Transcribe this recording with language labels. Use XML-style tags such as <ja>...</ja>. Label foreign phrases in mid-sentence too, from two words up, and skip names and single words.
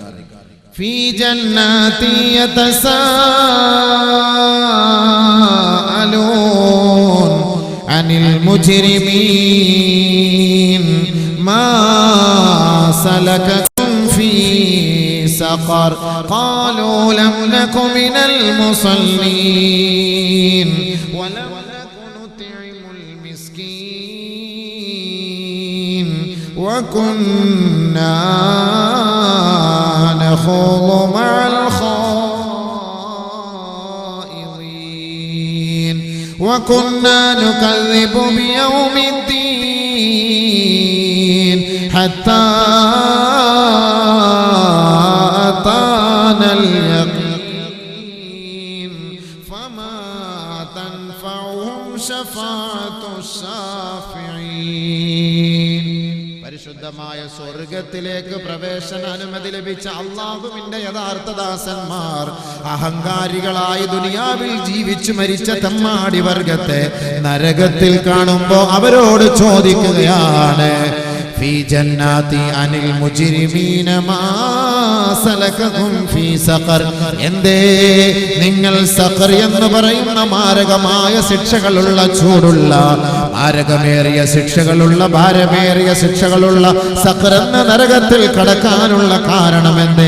<ar>في جنات يتساءلون عن المجرمين ما سلككم في سقر قالوا لم نك من المصلين ولم وكنا نخوض مع الخائضين وكنا نكذب بيوم الدين حتى أتانا اليقين فما تنفعهم شفاعة الشافعين.</ar> <ml>പരിശുദ്ധമായ സ്വർഗത്തിലേക്ക് പ്രവേശന അനുമതി ലഭിച്ച അല്ലാഹുവിന്റെ യഥാർത്ഥ ദാസന്മാർ അഹങ്കാരികളായി ദുനിയാവിൽ ജീവിച്ചു മരിച്ച തമ്മാടി വർഗത്തെ നരകത്തിൽ കാണുമ്പോൾ അവരോട് ചോദിക്കുകയാണ്,</ml> <ar>في جنات عن المجرمين ما سلككم في سقر,</ar> <ml>എന്തേ നിങ്ങൾ സഖർ എന്ന് പറയുന്ന മാരകമായ ശിക്ഷകളുള്ള ചൂടുള്ള മാരകമേറിയ ശിക്ഷകളുള്ള ഭാരമേറിയ ശിക്ഷകളുള്ള സഖർ എന്ന നരകത്തിൽ കടക്കാനുള്ള കാരണമെന്തേ?</ml>